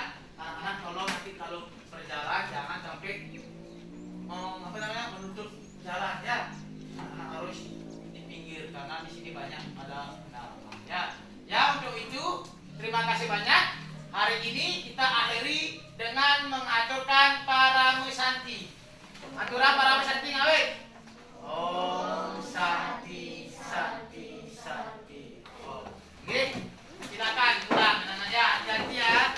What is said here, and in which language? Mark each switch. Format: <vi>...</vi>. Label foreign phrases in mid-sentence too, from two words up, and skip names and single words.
<id>Anak-anak tolong nanti kalau berjalan jangan sampai menutup jalan ya. Anak harus di pinggir karena di sini banyak ada kendaraan ya. Ya, untuk itu terima kasih banyak. Hari ini kita akhiri dengan mengaturkan para musanti. Aturan para musanti ngawit.</id> <sa>Om Santi Santi Santi.</sa> <id>Oke, silakan pulang anak-anak ya, hati-hati ya.</id>